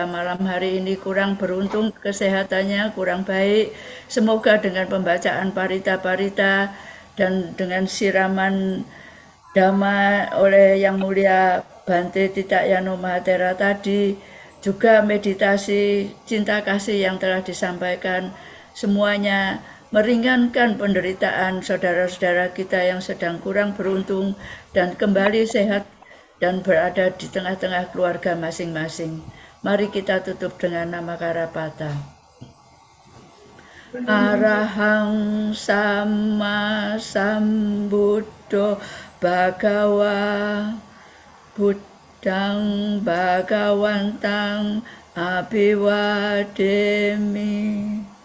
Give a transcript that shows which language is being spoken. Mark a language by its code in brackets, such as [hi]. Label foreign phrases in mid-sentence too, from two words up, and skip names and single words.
[id] malam hari ini kurang beruntung kesehatannya, kurang baik, semoga dengan pembacaan parita-parita dan dengan siraman Dhamma oleh Yang Mulia Bante Titakyano Mahathera tadi, juga meditasi cinta kasih yang telah disampaikan, semuanya meringankan penderitaan saudara-saudara kita yang sedang kurang beruntung dan kembali sehat dan berada di tengah-tengah keluarga masing-masing. Mari kita tutup dengan Namakarapata. [pi] Arahang Sama Sambuddho Bhagawa Buddhang Bhagawantang Abhiwademi.